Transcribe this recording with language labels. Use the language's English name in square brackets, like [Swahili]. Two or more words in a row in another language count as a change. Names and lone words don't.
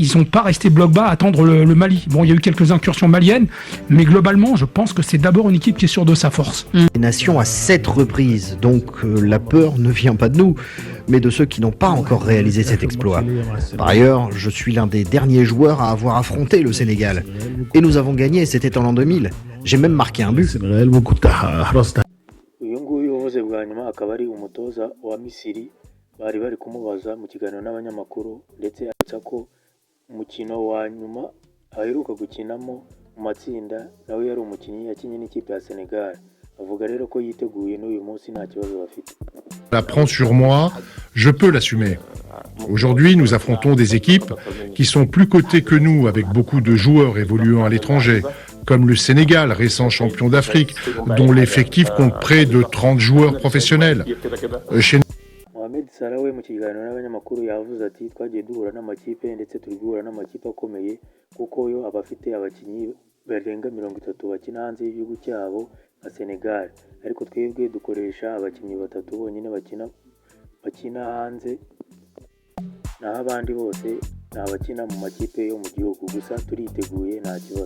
[French] Ils n'ont pas resté bloc bas à attendre le Mali. Bon, il y a eu quelques incursions maliennes, mais globalement, je pense que c'est d'abord une équipe qui est sûre de sa force. Les nations à 7 reprises, donc la peur ne vient pas de nous, mais de ceux qui n'ont pas encore réalisé cet exploit. Par ailleurs, je suis l'un des derniers joueurs à avoir affronté le Sénégal. Et nous avons gagné, c'était en l'an 2000. J'ai même marqué un but. [Kinyarwanda] Uyu nguyu uvuze bwa nyuma akaba ari umutoza wa Misiri, bari kumubaza mu kiganiro n'abanyamakuru, ndetse avuga ko umukino wa nyuma aheruka gukinamo mu matsinda nawe yari umukinnyi yakinnye n'ikipe ya Senegal. Avuga rero ko yiteguye n'uyu munsi nta kibazo bafite. [French] La prend sur moi, je peux l'assumer. Aujourd'hui, nous affrontons des équipes qui sont plus cotées que nous, avec beaucoup de joueurs évoluant à l'étranger, comme le Sénégal, récent champion d'Afrique, dont l'effectif compte près de 30 joueurs professionnels. [Kinyarwanda] Mohamed Salah we mu kiganiro n'abanyamakuru yavuze ati twagiye duhura n'amakipe ndetse turi guhura n'amakipe akomeye, kuko yo abafite abakinnyi barenga 30 bakina hanze y'igihugu cyabo nka Senegal, ariko twebwe dukoresha abakinnyi 3 bonyine bakina hanze, naho abandi bose ni abakina mu makipe yo mu gihugu. Gusa turiteguye nta kibazo.